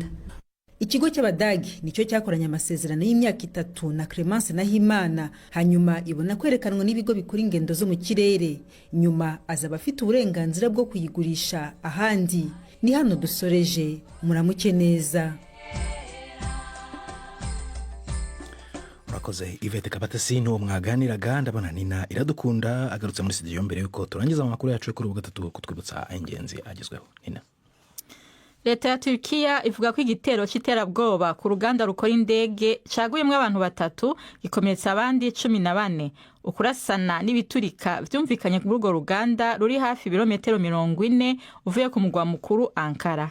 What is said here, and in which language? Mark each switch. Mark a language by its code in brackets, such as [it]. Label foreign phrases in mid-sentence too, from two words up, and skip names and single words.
[rw] Ikigo cy'Abadagi nicyo cyakoranye amasezerano y'imyaka 3 na Clemence Nahimana, hanyuma ibona kwerekanwa n'ibigo bikora ingendo zo mu kirere. Nyuma azaba afite uburenganzira bwo kuyigurisha ahandi. Ni hano dusoreje, muramuke neza. Urakoze Yvette Kabatesi, n'uwo mwaganiraga. Ndabona Nina Iradukunda agarutse muri studio mbere yuko turangiza amakuru yacu kuri ubu gatatu kutwibutsa ingenzi agezweho. Nina. [rn] Leta ya Turkiya ivuga ko igitero cy'iterabwoba ku ruganda rukora indege caguyemwe abantu 3 gikomeretsa abandi 14. Ukurasana n'ibiturika byumvikanye kuri urwo ruganda ruri hafi birometero 40 uvuye ku mugwa mukuru Ankara.